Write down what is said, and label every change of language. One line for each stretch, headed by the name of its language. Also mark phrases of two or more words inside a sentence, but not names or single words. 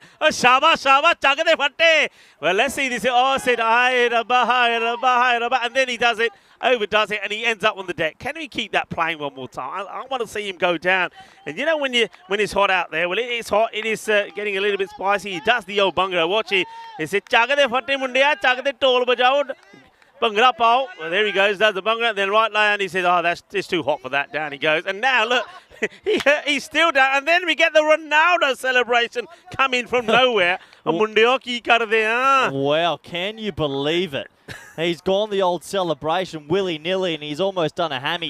English: Oh, Shaba,
Punjabi: ਚੱਕਦੇ ਫੱਟੇ.
English: Well, let's see this. Oh, said, and then he does it, overdoes it, and he ends up on the deck. Can we keep that playing one more time? I want to see him go down. And you know when it's hot out there, well, it is hot. It is getting a little bit spicy. He does the old Bhangra. Watch it. He said,
Punjabi: ਚੱਕਦੇ ਫੱਟੇ ਮੁੰਡਿਆ, ਚੱਕਦੇ ਢੋਲ ਬਜਾਓ. ਭੰਗੜਾ ਪਾਓ.
English: Well, there he goes, does the Bhangra. Then right down, he says, oh, it's too hot for that. Down he goes. And now, look, he's still down. And then we get the Ronaldo celebration coming from nowhere. Wow, can you believe it? He's gone the old celebration willy-nilly, and he's almost done a hammy.